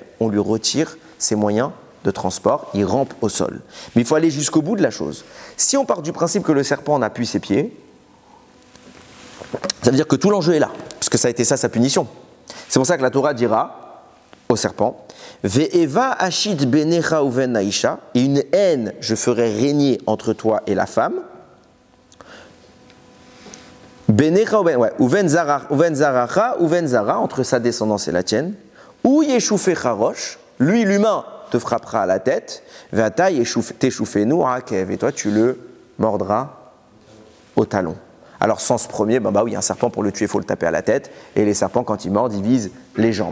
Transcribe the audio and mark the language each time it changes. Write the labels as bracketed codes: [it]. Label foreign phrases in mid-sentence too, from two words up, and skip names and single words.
[fr] On lui retire ses moyens de transport, il rampe au sol. Mais il faut aller jusqu'au bout de la chose. Si on part du principe que le serpent n'a plus ses pieds, ça veut dire que tout l'enjeu est là, parce que ça a été ça sa punition. C'est pour ça que la Torah dira au serpent, [he] ואיבה אשית בינך ובין האשה, [fr] et une haine je ferai régner entre toi et la femme. [he] בינך ובין זרעך ובין זרעה, [fr] entre sa descendance et la tienne. [he] הוא ישופך ראש, [fr] lui l'humain te frappera à la tête, [he] ואתה תשופנו עקב, [fr] et toi tu le mordras au talon. Alors sens premier, oui, un serpent pour le tuer, il faut le taper à la tête, et les serpents quand ils mordent, ils visent les jambes.